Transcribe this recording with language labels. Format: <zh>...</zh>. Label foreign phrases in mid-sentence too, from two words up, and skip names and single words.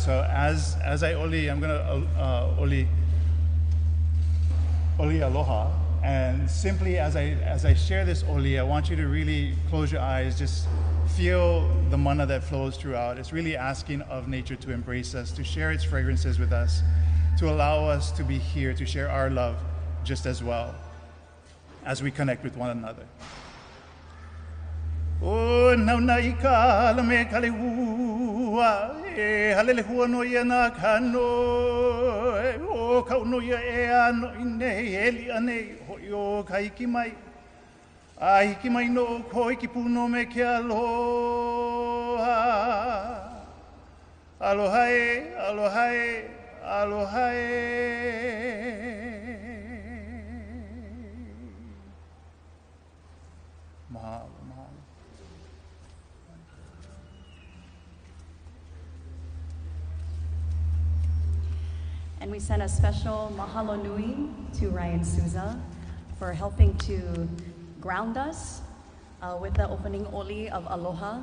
<en>So as I oli, I'm gonna oli aloha, and simply as I share this oli, I want you to really close your eyes, just feel the mana that flows throughout. It's really asking of nature to embrace us, to share its fragrances with us, to allow us to be here, to share our love just as well as we connect with one another.</en> <haw>O naunaika lame kalehua e halelehua no ia na kano o kauno ia e ano inei eli ane hoi o kaiki mai a hiki mai no ko iki puno me ke aloha aloha e aloha e aloha e mahalo.</haw> <en>And we send a special</en> <haw>mahalo nui</haw> <en>to Ryan Souza for helping to ground us with the opening oli of aloha.</en>